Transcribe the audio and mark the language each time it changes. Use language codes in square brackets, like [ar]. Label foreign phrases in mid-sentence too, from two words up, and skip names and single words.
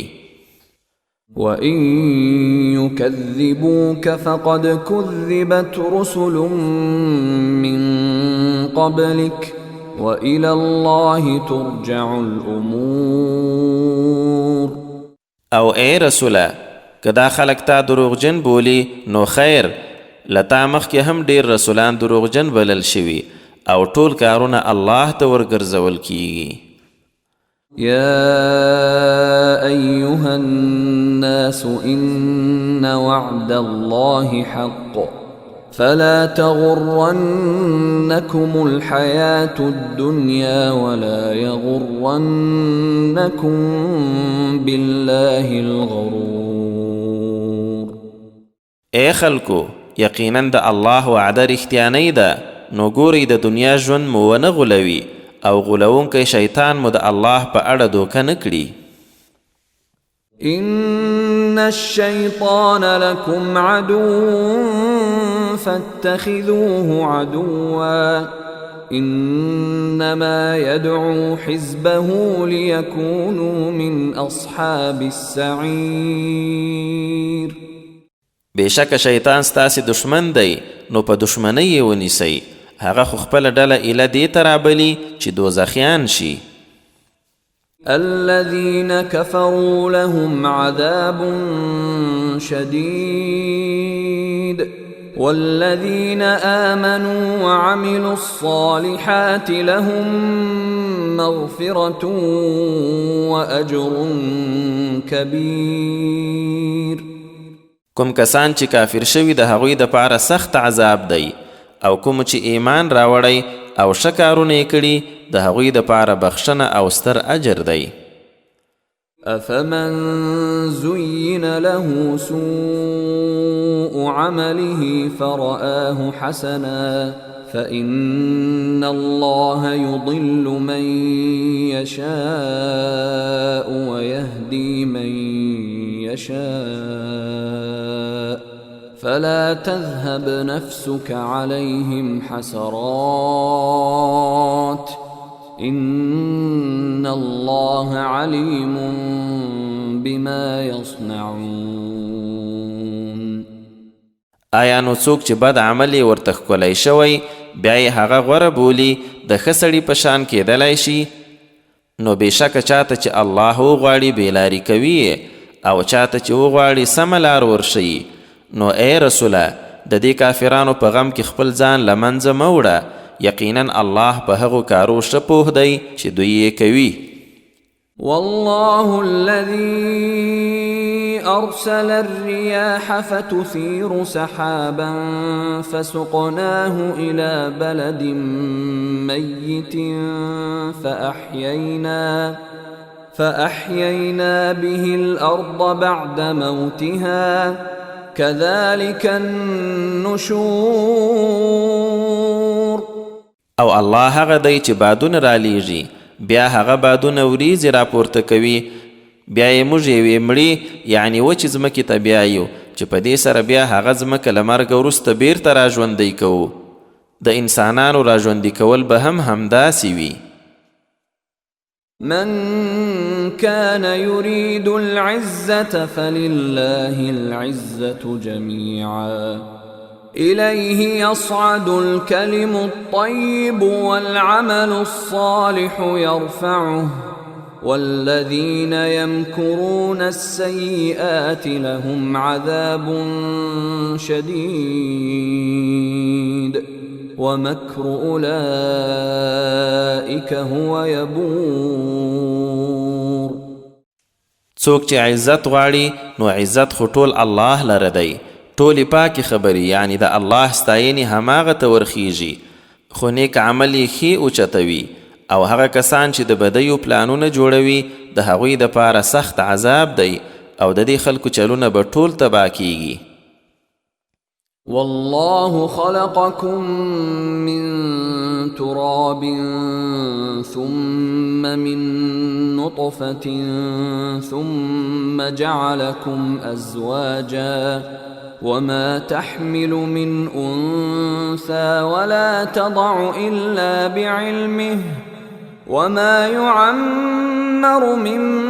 [ar] وَإِن يُكَذِّبُوكَ فَقَدْ كُذِّبَتْ رُسُلٌ مِّن قَبْلِكَ وَإِلَى اللَّهِ تُرْجَعُ الْأُمُورُ. [ps] او اے رسوله، که دا خلق تا دروغجن بولی نو خیر، لتا مخکې هم ډیر رسولان دروغجن بلل شوي، او ټول کارونه الله ته ورګرځول کیږي. [ar] يا أيها الناس إن وعد الله حق فلا تغرنكم الحياة الدنيا ولا يغرنكم بالله الغرور. [ps] اے خلکو، یقینا د الله وعده رښتیانۍ ده، نو ګورئ د دنیا ژوند مو ونه غولوي او غولونکی شیطان مو د الله په اړه دوکه نه کړي. [ar] إن الشيطان لكم عدو فاتخذوه عدوا إنما يدعو حزبه ليكونوا من أصحاب السعير. [ps] بېشکه شیطان ستاسې دشمن دی، نو په دشمنۍ یې ونیسئ، هغه خو خپله ډله ایله دې ته رابلي چې دوزخیان شي. [ar] الذين كفروا لهم عذاب شديد والذين آمنوا وعملوا الصالحات لهم مغفرة وأجر كبير. [ps] کوم کسان چې کافر شوي د هغوی دپاره سخت عذاب دی، او کوم چې ایمان راوړی او ښه کارونه یې کړي د هغوی دپاره بخښنه او ستر اجر دی. [ar] أفمن زين له سوء عمله فرآه حسنا فإن الله يضل من يشاء ويهدي من يشاء فلا تذهب نفسك عليهم حسرات إن الله عليم بما يصنعون. [ps] آیا نو څوک چې بد عمل یې ورته ښکلی شوی بیا یې هغه غوره بولي د ښه سړي په شان کیدلی شي؟ نو بېشکه چاته چې الله وغواړي بېلاري کوي او چاته چې وغواړي سمه لار ورښیي. نو ای رسوله، د دې کافرانو په غم کې خپل ځان له منځه مه وړه، یقینا الله په هغو کارو ښه پوه دی چې دوی یې کوي. [ar] والله الذي أرسل الرياح فتثير سحابا فسقناه إلى بلد ميت فأحيينا به الأرض بعد موتها كذلك النشور. [ps] او الله هغه دی چې بادونه رالیږي، بیا هغه بادونه وریځې راپورته کوي، بیا یې موږ یوې مړې یعنې وچې ځمکې ته بیایو چې په دې سره بیا هغه ځمکه له مرګه وروسته بیرته راژوندی کوو. د انسانانو راژوندي کول به هم همداسې وي. [ar] من كان يريد العزة فلله العزة جميعا إليه يصعد الكلم الطيب والعمل الصالح يرفعه والذين يمكرون السيئات لهم عذاب شديد ومكر أولئك هو يبور. [ps] څوک چې عزت غواړي نو عزت خو ټول الله لره دی، ټولې پاکې خبرې یعنی د الله ستاینې هماغه ته ورخیږي، خو نیک عمل یې ښې اوچتوي. او هغه کسان چې د بدیو پلانونه جوړوي د هغوی دپاره سخت عذاب دی، او د دې خلکو چلونه به ټول تباه کیږي. [ar] والله خلقكم من تراب ثم من نطفة ثم جعلكم أزواجا وما تحمل من أنثى ولا تضع إلا بعلمه وما يعمر من